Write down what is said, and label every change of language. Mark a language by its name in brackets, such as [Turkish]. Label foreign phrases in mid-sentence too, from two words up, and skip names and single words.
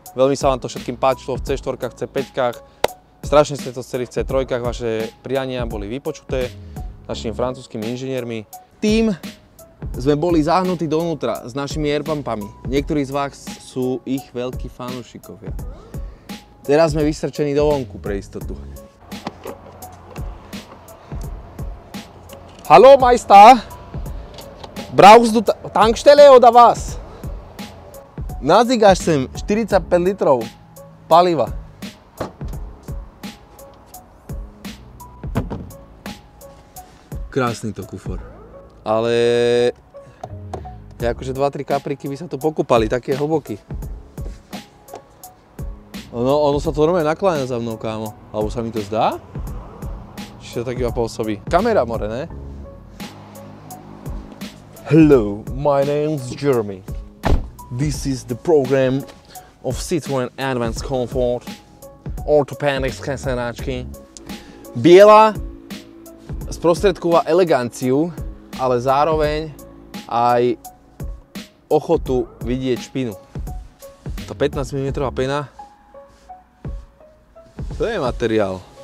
[Slovak] Veľmi sa vám to všetkým páčilo v C4, v C5. Strašne ste to chceli v C3, vaše priania boli vypočuté našimi francúzskými inžiniermi. Tým sme boli zahnutí dovnútra s našimi airpumpami. Niektorí z vás sú ich veľkí fanúšikovia. Teraz sme vystrčení dovonku pre istotu. [German] Hallo Meister! Brauchst du Tankstelle oder was? [Slovak] Nazígaš sem 45 litrov paliva. Krásny to kufor. Ale akože 2-3 kapriky by sa tu pokúpali, taký je hlboký. Ono sa to normálne nakláňa za mnou, kámo. Alebo sa mi to zdá? Či to tak iba pôsobí? Kamera more, ne? [English] Hello, my name's Jeremy. This is the program of Citroën Advanced Comfort Orthopedics sedačky. [Slovak] Biela sprostredkúva eleganciu, ale zároveň aj ochotu vidieť špinu. Tá 15 mm pena, to je materiál.